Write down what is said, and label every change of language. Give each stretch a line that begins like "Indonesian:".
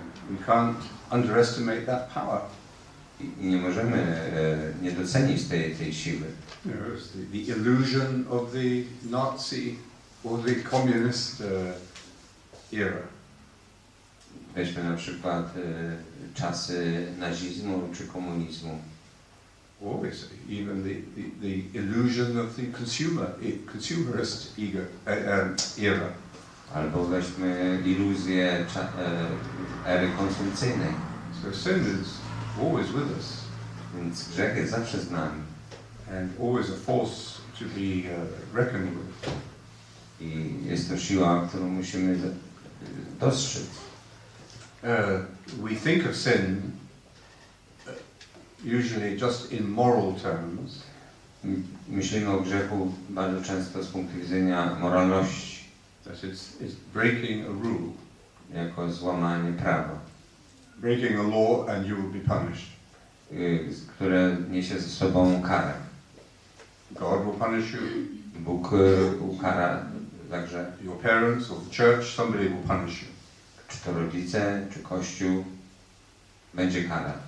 English: We can't underestimate that power.
Polish: I nie możemy nie docenić tej siły.
English: The illusion of the Nazi or the communist era.
Polish: Weźmy na przykład czasy nazizmu czy komunizmu.
English: Always, even the illusion of the consumerist era.
Polish: Albo weźmy iluzję ery konsumpcyjnej.
English: So sin is always with us.
Polish: Więc grzech jest zawsze z nami.
English: And always a force to be reckoned with.
Polish: I jest to siła, którą musimy dostrzec.
English: We think of sin usually just in moral terms.
Polish: Myślimy o grzechu bardzo często z punktu widzenia moralności.
English: That it's breaking a rule.
Polish: Jako złamanie prawa.
English: Breaking a law and you will be punished.
Polish: Które niesie ze sobą karę.
English: God will punish you.
Polish: Bóg ukara za grzech.
English: Your parents or the church, somebody will punish you.
Polish: Czy to rodzice, czy Kościół, będzie kara.